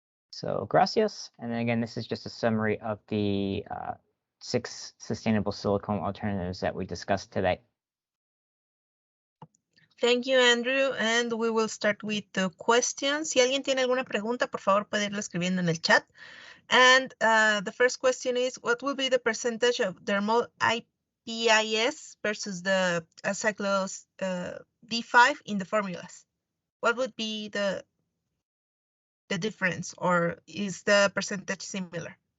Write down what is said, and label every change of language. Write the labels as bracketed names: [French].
[English] So [Spanish] gracias. [English] And then again, this is just a summary of the 6 sustainable silicone alternatives that we discussed today. Thank you, Andrew. And we will start with the questions. [Spanish] Si alguien tiene alguna pregunta, por favor, puede irlo escribiendo en el chat. [English] And the first question is, what will be the percentage of dermal IPIS versus the cyclos D5 in the formulas? What would be the difference, or is the percentage similar?